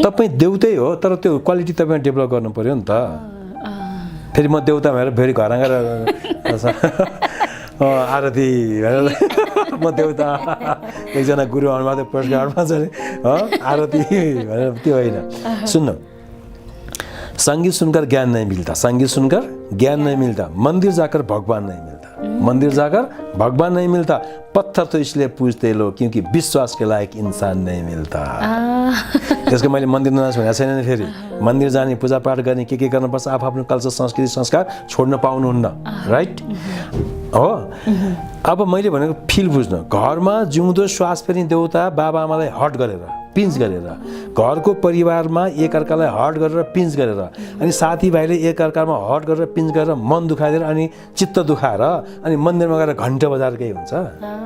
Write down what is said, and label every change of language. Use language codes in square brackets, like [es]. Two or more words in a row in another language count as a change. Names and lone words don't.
[ne] तपाईँ देउतै हो, तर त्यो क्वालिटी तपाईँ डेभलप गर्नु पर्यो नि त। फेरि म देउता भनेर फेरि घर आएर आरती भनेर म देउता, एकजना गुरु आउनुभएको थियो पुरस्कारमा छ नि, आरती भनेर, त्यो होइन। सुन्नु, [hi] संगीत सुनकर ज्ञान नहीं मिलता, संगीत सुनकर ज्ञान नहीं मिलता, मंदिर जाकर भगवान नहीं मिलता, मंदिर जाकर भगवान नहीं मिलता, पत्थर तो इसलिए पूजते लोग क्योंकि विश्वास के लायक इंसान नहीं मिलता। [ne] त्यसको मैले मन्दिर नजानुहोस् भनेको छैन नि। फेरि मन्दिर जाने, पूजापाठ गर्ने, के गर्नुपर्छ, आफ्नो कल्चर, संस्कृति, संस्कार छोड्न पाउनुहुन्न, राइट? हो। अब मैले भनेको फिल बुझ्नु। घरमा जिउँदो श्वास फेर्ने देउता बाबा आमालाई हट गरेर, पिन्च गरेर, घरको परिवारमा एकअर्कालाई हट गरेर, पिन्च गरेर, अनि साथीभाइले एकअर्कामा हट गरेर, पिन्च गरेर, मन दुखाइदिएर, अनि चित्त दुखाएर, अनि मन्दिरमा गएर घन्टा बजाएर केही हुन्छ?